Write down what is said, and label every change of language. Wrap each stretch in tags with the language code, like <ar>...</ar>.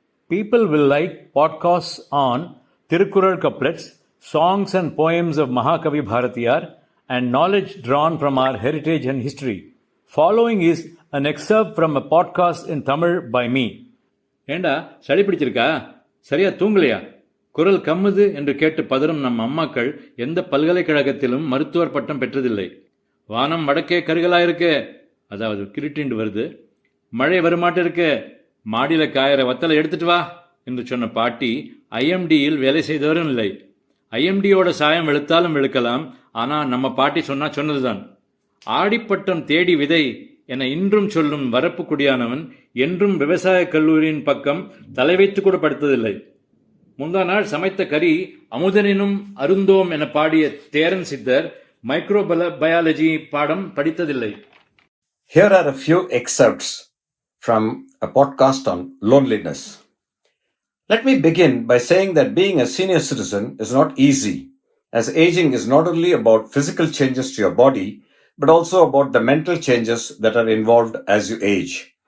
<en>People will like podcasts on Tirukkural couplets, songs and poems of Mahakavi Bharatiyar, and knowledge drawn from our heritage and history. Following is an excerpt from a podcast in Tamil by me.</en> <ta>ஏண்டா சளி பிடிச்சிருக்கா? சரியா தூங்கலையா? குரல் கம்முது என்று கேட்டு பதறும் நம் அம்மாக்கள் எந்த பல்கலைக்கழகத்திலும் மருத்துவர் பட்டம் பெற்றதில்லை. வானம் வடக்கே கருகலாயிருக்கு, அதாவது கிருட்டிண்டு வருது, மழை வருமாட்டிருக்கு, மாடியில காயற வத்தலை எடுத்துட்டு வா என்று சொன்ன பாட்டி ஐஎம்டியில் வேலை செய்தவரும் இல்லை. ஐஎம்டியோட சாயம் வெளுத்தாலும் வெளுக்கலாம், ஆனால் நம்ம பாட்டி சொன்னா சொன்னதுதான். ஆடிப்பட்டம் தேடி விதை என இன்றும் சொல்லும் வரப்பு குடியானவன் என்றும் விவசாய கல்லூரியின் பக்கம் தலை வைத்து கூட படுத்ததில்லை. முந்தா நாள் சமைத்த கறி அமுதனினும் அருந்தோம் என பாடிய தேரன் சித்தர் மைக்ரோபயாலஜி பாடம் படித்ததில்லை.</ta> <en>Here are a few excerpts from a podcast on loneliness. Let me begin by saying that being a senior citizen is not easy, as aging is not only about physical changes to your body, but also about the mental changes that are involved as you age.</en>